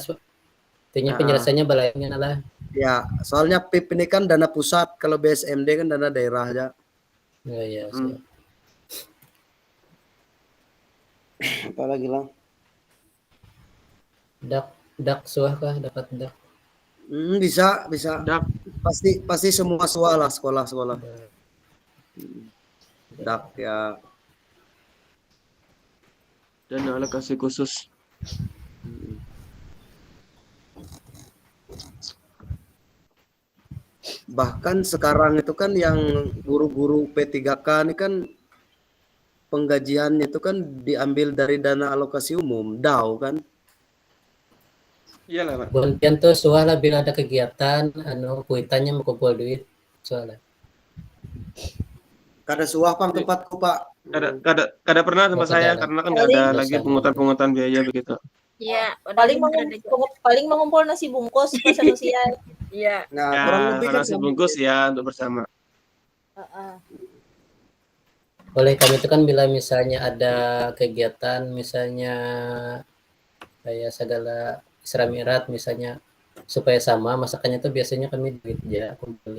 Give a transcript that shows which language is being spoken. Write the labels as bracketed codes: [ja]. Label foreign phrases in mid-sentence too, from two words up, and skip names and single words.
[id] Artinya penjelasannya balainnya lah. Ya, soalnya PIP ini kan dana pusat, kalau BSMD kan dana daerah aja. Oh iya, siap. Apalagi lah. [bjn] Dak suah kah dapat dak? [id] Bisa. [bjn] Dak. [id] Pasti semua sekolah. Dak ya. Dan alokasi khusus. Bahkan sekarang itu kan yang guru-guru P3K ini kan penggajiannya itu kan diambil dari dana alokasi umum, DAU kan. Iyalah, Pak. [bjn] Buntian tuh suah lah bila ada kegiatan, kuitannya mau kumpul duit, soalnya. Kada suah Pak tempatku Pak. [id] Kada pernah tempat saya Saudara. karena kan nggak ada Paling- lagi pungutan biaya begitu. Iya, Paling mengumpul nasi bungkus pas usia. Iya. Nah, Ya, kurang lebih kan nasi bungkus ya untuk bersama. [bjn] Oleh kami itu kan bila misalnya ada kegiatan, misalnya kayak segala Isra Mi'raj misalnya, supaya sama masakannya tuh biasanya kami duit aja kumpulin.